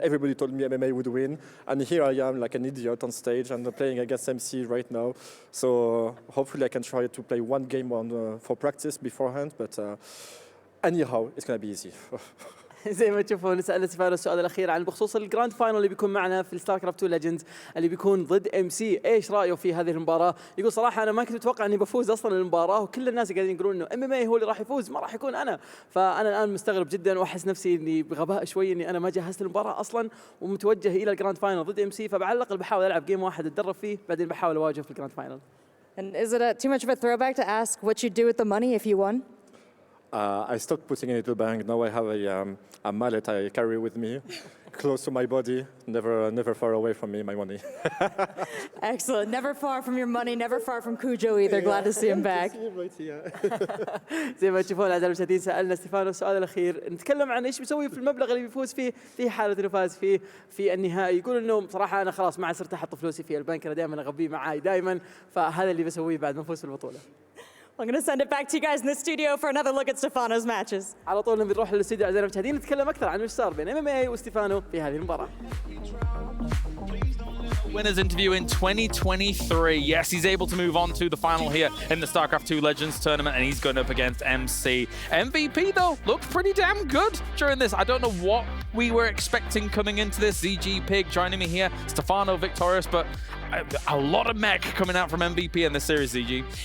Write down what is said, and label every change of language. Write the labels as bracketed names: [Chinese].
[English] Everybody told me MMA would win. And here I am like an idiot on stage and playing against MC right now. So hopefully I can try to play one game for practice beforehand. But anyhow, it's going to be easy. [Arabic] زي ما تشوفون سألنا ستيفانو السؤال الأخير عن بخصوص الجراند فاينل اللي بيكون معنا في الستار كرافت 2 ليجندز اللي بيكون ضد ام سي. ايش رأيه في هذه المباراة؟ يقول صراحة أنا ما كنت أتوقع إني بفوز أصلا المباراة، وكل الناس قاعدين يقولون إنه ام ام اي هو اللي راح يفوز، ما راح يكون أنا. فأنا الآن مستغرب جدا وأحس نفسي إني بغباء شوي إني أنا ما جهزت المباراة أصلا ومتوجه إلى الجراند فاينل ضد ام سي. فعلى الأقل بحاول ألعب جيم واحد أتدرب فيه، بعدين بحاول أواجهه في الجراند فاينل. [English] And is it too much of a throwback to ask what you'd do with the money if you won? I stopped putting it in the bank. Now I have a mallet I carry with me, close to my body, never far away from me, my money. Excellent. Never far from your money, never far from Cujo either. Glad to see him back. [Arabic] زي ما تشوفون أعزائي المشاهدين سألنا ستيفانو السؤال الأخير، نتكلم عن إيش بيسوي في المبلغ اللي بيفوز فيه في حالة إنه فاز فيه في النهائي. يقول إنه صراحة أنا خلاص ما صرت أحط فلوسي في البنك، أنا دائما أغبيه معاي دائما، فهذا اللي بسويه بعد ما أفوز في البطولة. [English] I'm going to send it back to you guys in the studio for another look at Stephano's matches. [Arabic] على طول بنروح للاستوديو أعزائي المشاهدين نتكلم أكثر عن وش صار بين MMA وستيفانو في هذه المباراة. [English] Winners interview in 2023. Yes, he's able to move on to the final here in the StarCraft 2 Legends tournament, and he's going up against MC. MVP, though, looked pretty damn good during this. I don't know what we were expecting coming into this. ZG Pig joining me here, Stephano victorious, but a lot of mech coming out from MVP in this series, ZG.